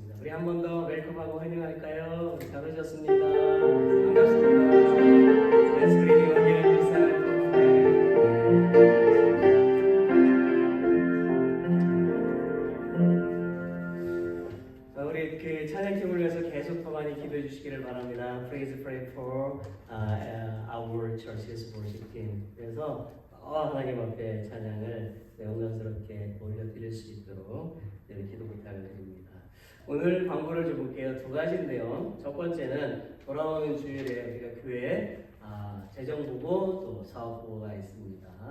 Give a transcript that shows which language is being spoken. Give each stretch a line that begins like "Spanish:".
Korean: 한 번 더 웰컴하고 환영할까요? 잘 오셨습니다. 반갑습니다.
English: Let's greet you again this time.
Korean: 우리 그 찬양팀을 위해서 계속 더 많이 기도해 주시기를 바랍니다.
English: Please pray for our church's worship team.
Korean: 그래서 하나님 앞에 찬양을 영광스럽게 올려드릴 수 있도록 기도 부탁을 드립니다. 오늘 광고를 좀 볼게요. 두 가지인데요. 첫 번째는 돌아오는 주일에 우리가 교회에 재정보고 또 사업보고가 있습니다.